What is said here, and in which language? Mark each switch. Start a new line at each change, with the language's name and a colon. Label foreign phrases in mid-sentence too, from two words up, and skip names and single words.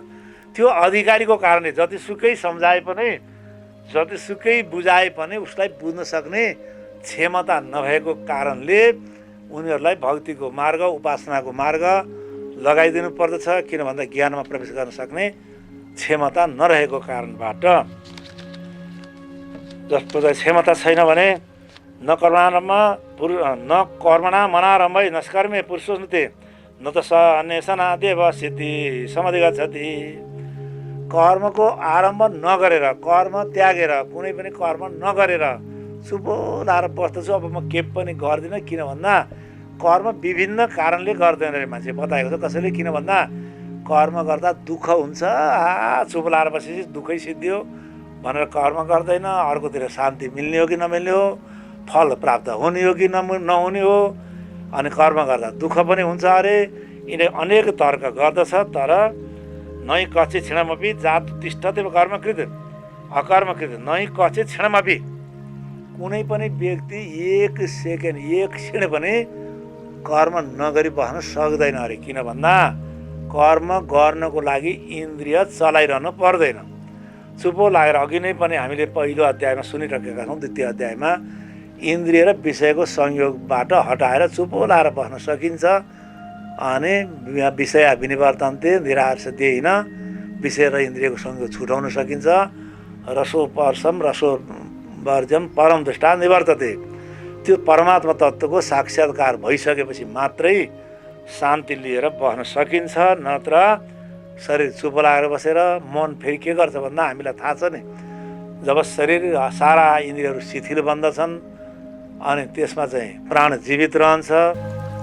Nepali: त्यो अधिकारीको कारणले जतिसुकै सम्झाए पनि, जतिसुकै बुझाए पनि उसलाई बुझ्न सक्ने क्षमता नभएको कारणले उनीहरूलाई भक्तिको मार्ग, उपासनाको मार्ग लगाइदिनु पर्दछ। किन भन्दा ज्ञानमा प्रवेश गर्न सक्ने क्षमता नरहेको कारणबाट। जस्तो चाहिँ क्षमता छैन भने
Sanskrit: न कर्मणा मनारम्भै नस्कर्मे पुरुषोन्नते न त स अन्वेषणा देव सिद्धि समाधि गच्छति।
Nepali: कर्मको आरम्भ नगरेर, कर्म त्यागेर, कुनै पनि कर्म नगरेर चुपो लाएर बस्दछु, अब म के पनि गर्दिनँ। किन भन्दा कर्म विभिन्न कारणले गर्दैन रे मान्छे बताएको छ। कसैले किन भन्दा कर्म गर्दा दुःख हुन्छ, चुपो लाएर बसेपछि दुःखै सिद्धियो भनेर कर्म गर्दैन। अर्कोतिर शान्ति मिल्ने हो कि नमिल्ने हो, फल प्राप्त हुने हो कि नहुने हो, अनि कर्म गर्दा दुःख पनि हुन्छ अरे, यिनी अनेक तर्क गर्दछ।
Sanskrit: तर नै कच्चे क्षणमपि जात तिष्ठते कर्मकृत अकर्मकृत नै कच्चे क्षणमपि।
Nepali: कुनै पनि व्यक्ति एक सेकेन्ड, एक क्षण पनि कर्म नगरी बस्न सक्दैन अरे। किन भन्दा कर्म गर्नको लागि इन्द्रिय चलाइरहनु पर्दैन। चुपो लागेर अघि नै पनि हामीले पहिलो अध्यायमा सुनिरहेका छौँ, द्वितीय अध्यायमा इन्द्रिय र विषयको संयोगबाट हटाएर चुपो लाएर बस्न सकिन्छ। अनि
Sanskrit: विषय विनिवर्तन्ते निराशदेहिन,
Nepali: विषय र इन्द्रियको संयोग छुटाउन सकिन्छ।
Sanskrit: रसो पर्सम रसो वर्जम परम दृष्टा निवर्तते।
Nepali: त्यो परमात्मा तत्त्वको साक्षात्कार भइसकेपछि मात्रै शान्ति लिएर बस्न सकिन्छ। नत्र शरीर चुप लागेर बसेर मन फेरि के गर्छ भन्दा हामीलाई थाहा छ नि, जब शरीर सारा इन्द्रियहरू शिथिल बन्दछन् अनि त्यसमा चाहिँ प्राण जीवित रहन्छ।